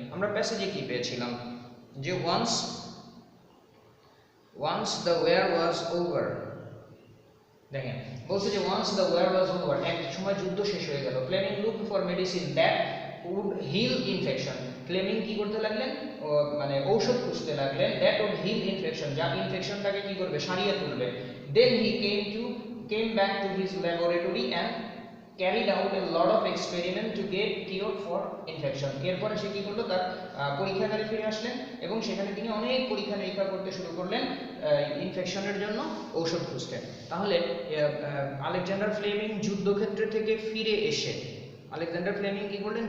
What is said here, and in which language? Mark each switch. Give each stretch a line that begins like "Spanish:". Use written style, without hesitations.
Bangla: আমরা প্যাসেজে কি পেয়েছিলাম? যে
English: once the war was over,
Bangla: দেখেন বলছে যে
English: once the war was over,
Bangla: এক সময় যুদ্ধ শেষ হয়ে গেল।
English: Fleming looked for medicine that would heal infection, Fleming
Bangla: কি করতে লাগলেন? মানে ঔষধ খুঁজতে লাগলেন
English: that would heal infection,
Bangla: যা ইনফেকশনটাকে কি করবে? সারিয়ে তুলবে।
English: then he came back to his laboratory and carried out a lot of experiment to get cure for infection.
Bangla: এরপরে সে কি করলো? তার পরীক্ষাগারে ফিরে আসলেন এবং সেখানে তিনি অনেক পরীক্ষা নিরীক্ষা করতে শুরু করলেন ইনফেকশনের জন্য ঔষধ খুঁজতে। তাহলে আলেকজান্ডার ফ্লেমিং যুদ্ধক্ষেত্র থেকে ফিরে এসে, আলেকজান্ডার ফ্লেমিং কি করলেন?